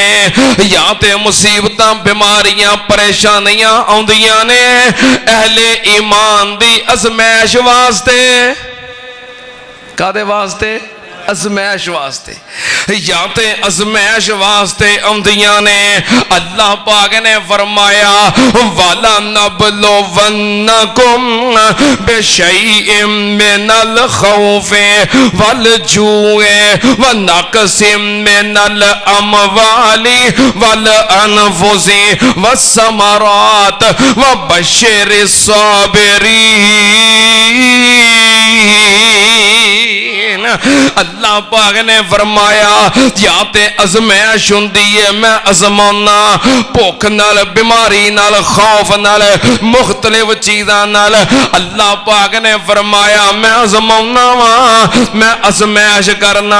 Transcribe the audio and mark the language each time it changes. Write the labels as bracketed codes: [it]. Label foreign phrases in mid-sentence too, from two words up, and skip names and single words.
[pa] ایہ تے مصیبتاں بیماریاں پریشانیاں آؤندیاں نے اہل ایمان دی آزمائش واسطے، کاہدے واسطے? آزمائش واسطے. ایہ تے آزمائش واسطے آؤندیاں نے. اللہ پاک نے فرمایا [ar] ولنبلونكم بشيء من الخوف والجوع ونقص من الأموال والأنفس والثمرات وبشر الصابرين. [pa] اللہ پاک نے فرمایا ایہ تے آزمائش ہندی اے، میں آزمانا بھکھ نال، بیماری نال، خوف نال، مختلف چیزاں نال. اللہ پاک نے فرمایا میں آزمانا واں، میں آزمائش کرنا.